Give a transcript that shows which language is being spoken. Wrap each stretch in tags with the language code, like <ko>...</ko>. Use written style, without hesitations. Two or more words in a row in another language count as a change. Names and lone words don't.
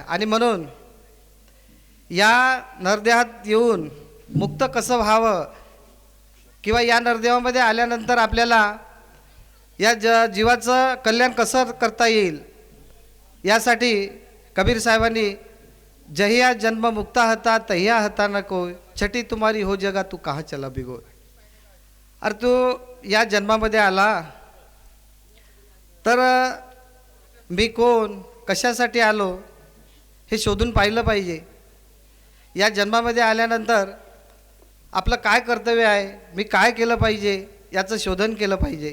<mr>आणि म्हणून या नरदेहात येऊन मुक्त कसं व्हावं किंवा या नरदेहामध्ये आल्यानंतर आपल्याला या जीवाचं कल्याण कसं करता येईल यासाठी कबीर साहेबांनी</mr> <hi>जहिया जन्म मुक्ता हता तहिया हता न कोय छठी तुम्हारी हो जगा तू कहाँ चला भिगोय।</hi> <mr>अरे तू या जन्मामध्ये आला तर मी कोण, कशासाठी आलो हे शोधून पाहिलं पाहिजे। या जन्मामध्ये आल्यानंतर आपलं काय कर्तव्य आहे, मी काय केलं पाहिजे याचं शोधन केलं पाहिजे।</mr>